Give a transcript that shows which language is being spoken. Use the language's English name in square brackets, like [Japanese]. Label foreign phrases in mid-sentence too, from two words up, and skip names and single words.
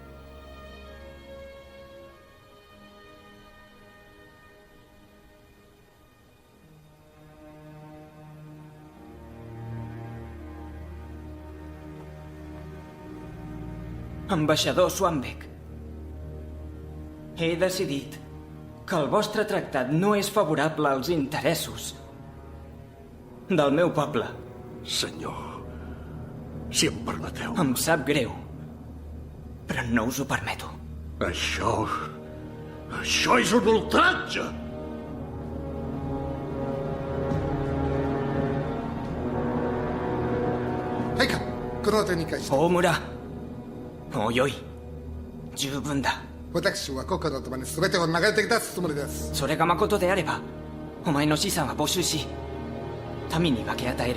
[Catalan] Ambaixador Swanbeck, he decidit que el vostre tractat no és favorable als interessos del meu poble. Senyor, si em permeteu... Em sap greu, però no us ho permeto. Això és un ultratge! [Japanese] Heika, この手に返して。大村、もうよい。十分だ。私は国家のために全てを流れてきたつもりです。それが誠であれば、お前の資産は没収し、民に分け与える。